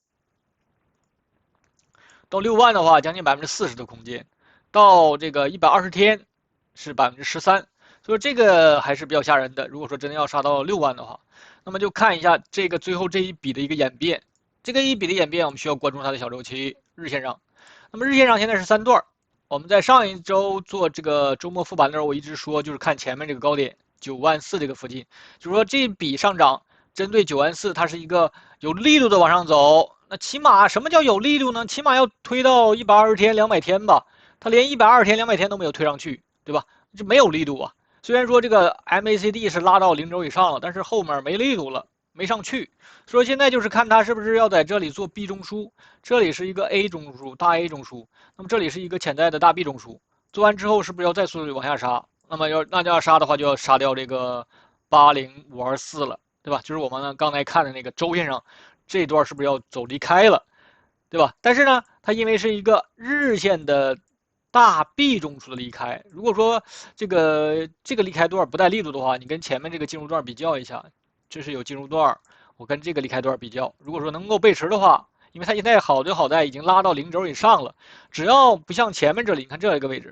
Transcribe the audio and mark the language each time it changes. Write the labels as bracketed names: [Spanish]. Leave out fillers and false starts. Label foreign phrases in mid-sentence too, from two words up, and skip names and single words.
[Chinese] 到6萬的話，将近40%的空間，到這個120天是13%，所以這個還是比较嚇人的。如果說真的要殺到6萬的話，那麼就看一下這個最後這一筆的一個演變。這個一筆的演變，我們需要關注它的小周期日線上。那麼日線上現在是3段，我們在上一周做這個周末復盤的時候，我一直說就是看前面這個高點9萬4這個附近，就是說這一筆上漲針對9 萬 4，它是一個有力度的往上走。那起碼什麼叫有力度呢？起碼要推到120天、200天吧。它連120天、200天都沒有推上去，對吧？这沒有力度啊。雖然說這個 MACD 是拉到0軸以上了，但是後面沒力度了，沒上去。所以現在就是看它是不是要在這裡做 B 中樞，這裡是一個 A 中樞，大 A 中樞，那麼這裡是一個潛在的大 B 中樞。做完之後是不是要再速度往下殺？那麼那就要殺的話，就要殺掉這個80524了，對吧？就是我們剛才看的那個周線上。這一段是不是要走離開了，對吧？但是呢，它因為是一個日線的大 B 中樞的離開，如果說這個離開段不帶力度的話，你跟前面這個進入段比較一下，這是有進入段，我跟這個離開段比較，如果說能夠背馳的話，因為它現在好就好在已經拉到0軸以上了，只要不像前面這裡，你看這一個位置。